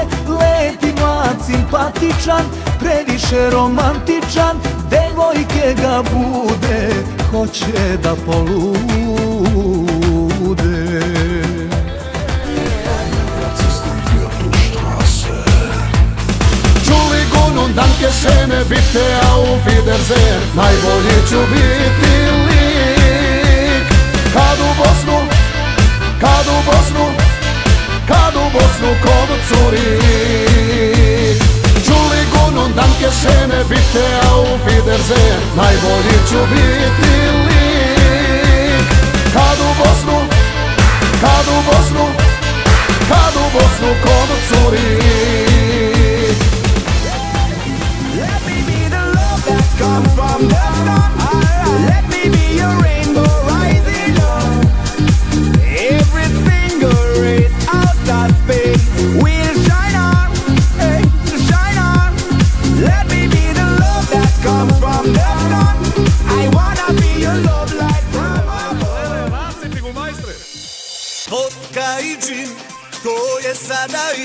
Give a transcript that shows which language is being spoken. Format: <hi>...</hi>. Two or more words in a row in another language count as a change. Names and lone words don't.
<sr>Lepi mlad, simpatičan, previše romantičan, devojke ga bude, hoće da polude.</sr> <de>Entschuldigung und danke schön, bitte auf Wiedersehen.</de> <sr>Najbolji ću biti lik. Kad u Bosnu, kod Curik.</sr> <de>Entschuldigung und danke schön, bitte auf Wiedersehen.</de> <sr>Najbolji ću biti lik. Kad u Bosnu, zamori.</sr> <en>Let me be the love that comes from the sun. Let me be your rainbow rising up. Every single race out of space will shine on, hey, shine on. Let me be the love that comes from the sun. I wanna be your love light from above.</en> <sr>Vodka i džin, to je sada in.</sr>